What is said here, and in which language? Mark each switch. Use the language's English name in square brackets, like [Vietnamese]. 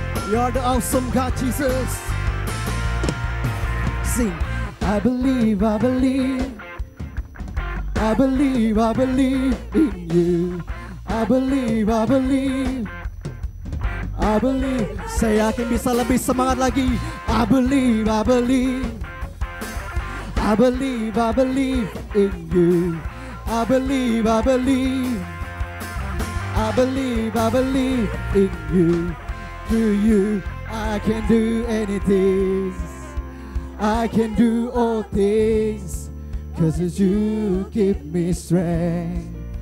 [English] You're the awesome God, Jesus. Sing. I believe, I believe. I believe, I believe in you. I believe, I believe. I believe. [Indonesian] Saya yakin bisa lebih semangat lagi. [English] I believe, I believe. I believe, I believe in you. I believe, I believe. I believe, I believe in you. Through you, I can do anything. I can do all things, 'cause it's you give me strength.